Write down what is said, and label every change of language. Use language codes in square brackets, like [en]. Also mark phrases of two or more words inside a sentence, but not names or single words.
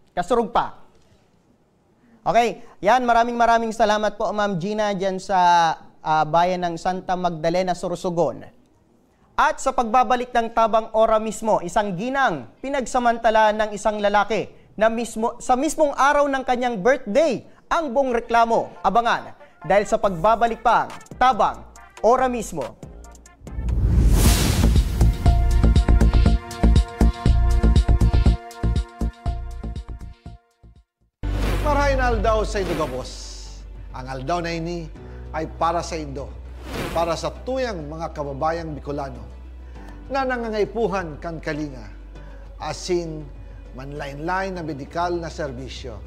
[tl] Okay, yan, maraming salamat po Ma'am Gina dyan sa bayan ng Santa Magdalena, Sorsogon. At sa pagbabalik ng Tabang Ora mismo, isang ginang pinagsamantala ng isang lalaki na sa mismong araw ng kanyang birthday ang buong reklamo. Abangan dahil sa pagbabalik pa Tabang Ora mismo. [bik] Marahin aldaw sa Indo Gabos. Ang aldaw na ini ay para sa Indo, para sa tuyang mga kababayang Bicolano na nangangaipuhan kan kalinga, asin manlain-lain na medikal na serbisyo.